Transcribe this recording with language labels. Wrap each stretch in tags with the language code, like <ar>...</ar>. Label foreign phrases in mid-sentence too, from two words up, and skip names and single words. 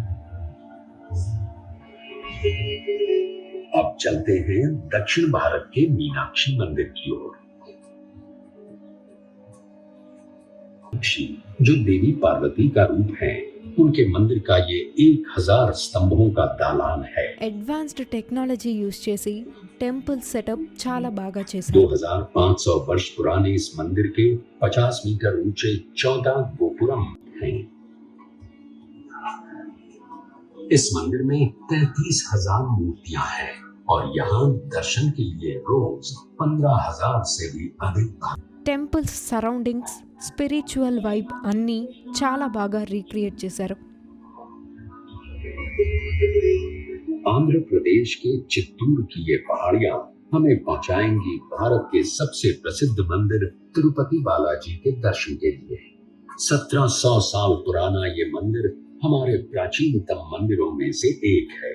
<hi>अब चलते हैं दक्षिण भारत के मीनाक्षी मंदिर की ओर। जो देवी पार्वती का रूप है, उनके मंदिर का ये 1000 स्तंभों का दालान है।</hi> <en>advanced technology use</en> <te>చేసి</te> <en>temple setup</en> <te>చాలా బాగా చేశారు.</te> <hi>2500 वर्ष पुराने इस मंदिर के 50 मीटर ऊंचे 14 गोपुरम हैं। इस मंदिर में 33,000 मूर्तियां हैं और यहाँ दर्शन के लिए रोज 15,000 से भी अधिक</hi> <en>temples surroundings, spiritual vibe</en> <te>అన్నీ చాలా బాగా రీక్రియేట్ చేశారు.</te> <hi>आंध्र प्रदेश के चित्तूर की ये पहाड़ियां हमें पहुंचाएंगी भारत के सबसे प्रसिद्ध मंदिर तिरुपति बालाजी के दर्शन के लिए। 1700 साल पुराना ये मंदिर हमारे प्राचीनतम मंदिरों में से एक है।</hi>